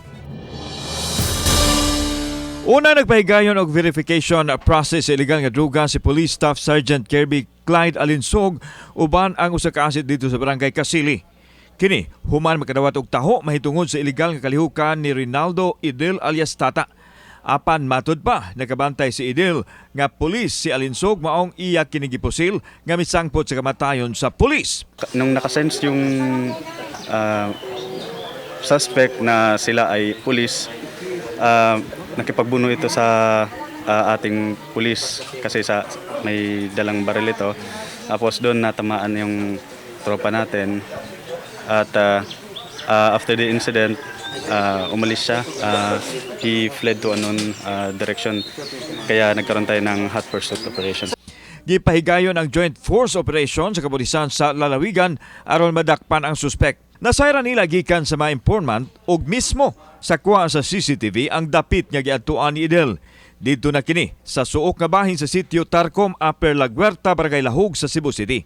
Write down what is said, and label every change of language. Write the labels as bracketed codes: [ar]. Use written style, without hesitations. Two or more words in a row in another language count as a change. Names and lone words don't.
[ceb] Una nagpahigayon og verification process sa illegal nga druga si Police Staff Sergeant Kirby Clyde Alinsog uban ang usa ka asit dito sa Barangay Kasili. Kini, human makadawat og taho mahitungod sa illegal nga kalihukan ni Rinaldo Idil alias Tata. Apan matud pa, nakabantay si Idil nga pulis si Alinsog maong iya kini gipusil nga misangpot sa kamatayon sa pulis. [tl] Nung nakasense yung suspect na sila ay pulis, nakipagbuno ito sa ating pulis kasi may dalang baril ito. Tapos doon natamaan yung tropa natin. [en] At after the incident, [tl] umalis siya. [en] He fled to unknown direction. [tl] Kaya nagkaroon tayo ng [en] hot pursuit operation. [ceb] Gipahigayon ang [en] Joint Force Operation [ceb] sa kapulisan sa Lalawigan aron madakpan ang suspect. Nasayra nila gikan sa mga informant ug mismo sa kuha sa CCTV ang dapit nga giadtuan ni Idel. Dito na kini sa suok nga bahin sa sitio Tarcom, Upper La Guerta, Barangay Lahog sa Cebu City.